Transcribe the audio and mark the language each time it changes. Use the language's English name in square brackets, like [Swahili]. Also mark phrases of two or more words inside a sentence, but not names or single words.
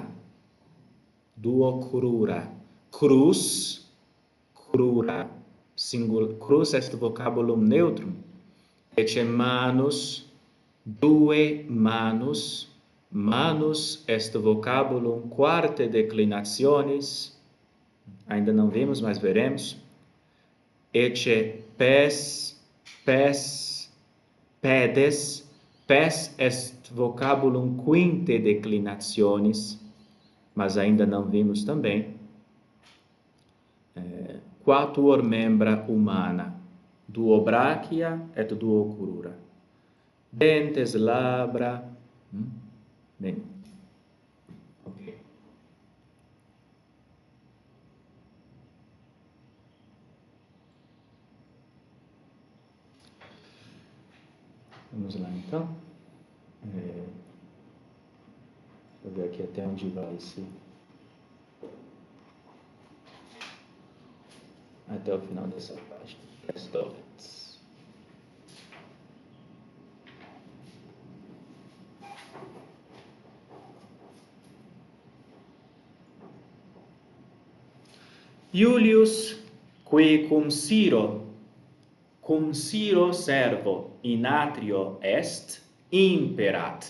[Latin] Duo crura. Crus, crura. Crus est vocabulum neutrum. Ecce manus, due manus. Manus est vocabulum quarte declinationis. [Portuguese] Ainda não vimos, mas veremos. [Latin] Ecce pes, pedes. Pes est vocabulum quinte declinationis, [Portuguese] mas ainda não vimos também. [Latin] Quatuor membra humana, duo brachia et duo crura. Dentes, labra. [Portuguese] Bem. Ok. Vamos lá, então. Deixa eu ver aqui até onde vai esse. Até o final dessa página. Restolets. [Latin] Iulius, qui cum Ciro servo in atrio est, imperat.